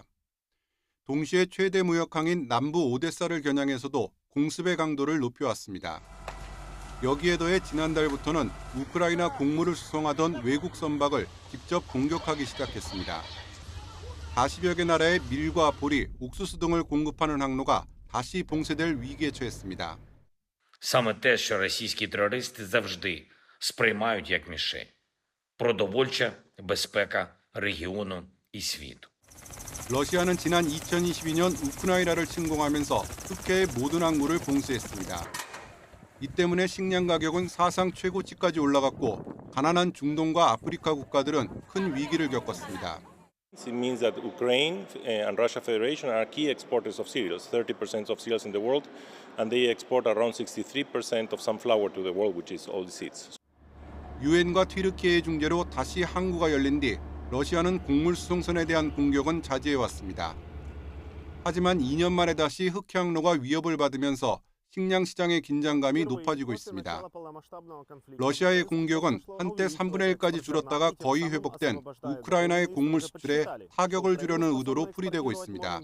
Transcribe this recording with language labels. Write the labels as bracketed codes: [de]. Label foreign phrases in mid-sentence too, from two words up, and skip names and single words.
[ko] 동시에 최대 무역항인 남부 오데사를 겨냥해서도 공습의 강도를 높여왔습니다. 여기에 더해 지난달부터는 우크라이나 곡물을 수송하던 외국 선박을 직접 공격하기 시작했습니다. 40여 개 나라의 밀과 보리, 옥수수 등을 공급하는 항로가 다시 봉쇄될 위기에 처했습니다. [uk] Саме те, що російські терористи завжди сприймають як мішень. Продовольча безпека регіону і світу. [ko] 러시아는 지난 2022년 우크라이나를 침공하면서 흑해의 모든 항로를 봉쇄했습니다. 이 때문에 식량 가격은 사상 최고치까지 올라갔고 가난한 중동과 아프리카 국가들은 큰 위기를 겪었습니다. [en] It means that Ukraine and Russia Federation are key exporters of cereals, 30% of cereals in the world, and they export around 63% of sunflower to the world, which is all the seeds. [ko] 유엔과 튀르키예의 중재로 다시 항구가 열린 뒤 러시아는 곡물 수송선에 대한 공격은 자제해왔습니다. 하지만 2년 만에 다시 흑해항로가 위협을 받으면서 식량 시장의 긴장감이 높아지고 있습니다. 러시아의 공격은 한때 3분의 1까지 줄었다가 거의 회복된 우크라이나의 곡물 수출에 타격을 주려는 의도로 풀이되고 있습니다.